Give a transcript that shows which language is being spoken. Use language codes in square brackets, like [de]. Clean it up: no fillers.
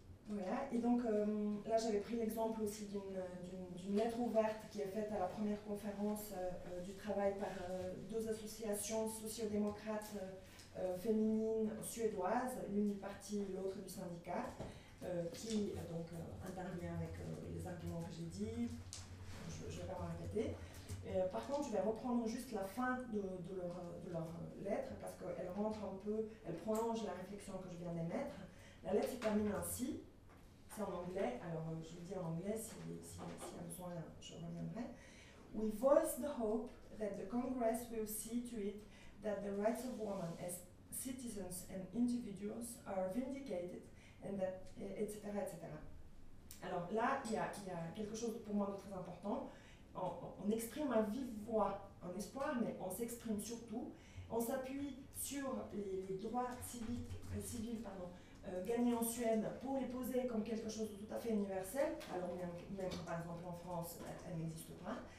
[fr] Voilà, et donc là j'avais pris l'exemple aussi d'une lettre ouverte qui est faite à la première conférence du travail par deux associations sociodémocrates féminines suédoises, l'une du parti, l'autre du syndicat, qui intervient avec les arguments que j'ai dit, je ne vais pas en répéter. Par contre, je vais reprendre juste la fin de leur lettre, parce qu'elle rentre un peu, elle prolonge la réflexion que je viens d'émettre. La lettre se termine ainsi. En anglais, alors je vous dis en anglais s'il y a besoin, je reviendrai. [en] We voice the hope that the Congress will see to it that the rights of women as citizens and individuals are vindicated and that etc. etc. [fr] Alors là, il y a quelque chose pour moi de très important. On exprime à vive voix un espoir, mais on s'exprime surtout, on s'appuie sur les droits civils, gagner en Suède pour les poser comme quelque chose de tout à fait universel, alors même par exemple en France, elle n'existe pas.